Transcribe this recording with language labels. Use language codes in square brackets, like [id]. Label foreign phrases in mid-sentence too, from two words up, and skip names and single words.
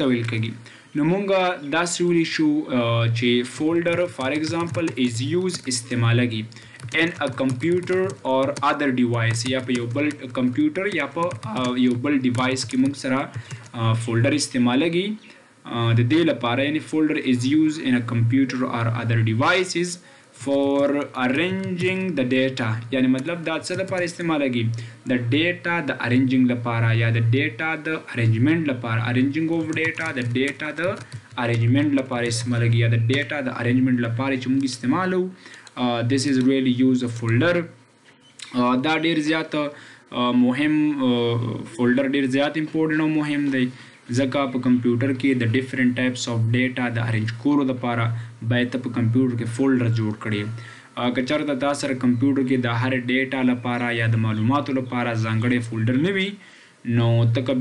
[ps] ته ویل کېږي نو موږ داسې ویلی شو چې [en] folder for example is used [ps] استعمالږي [en] in a computer or other device [ps] یا په یو بل کمپیوټر یا په یو بل ډیوایس کې موږ سره فولډر استعمالږي د دې لپاره یعنی [en] folder is used in a computer or other devices for arranging the data [ps] یعنی مطلب دا څه لپاره استعمالږي د ډیټا د ارینجنګ لپاره یا د ډیټا د ارینجمنټ لپاره [en] arranging of data [ps] د ډیټا د ارینجمنټ لپاره استعمالږي یا د ډیټا د ارینجمنټ لپاره چې موږ استعمالو [en] this is really use a [ps] folder دا ډیر زیات مهم فولډر ډیر زیات امپورټنت او مهم دی ځکه په کمپیوټر کې د [en] different types of data [ps] د ارینج کولو لپاره باید ته په کمپیوټر کې فولډر جوړ کړې که چېرته تا سره کمپیوټر کې د هر ډیټا لپاره یا د معلوماتو لپاره ځانګړی فولډر نه وي نو ته که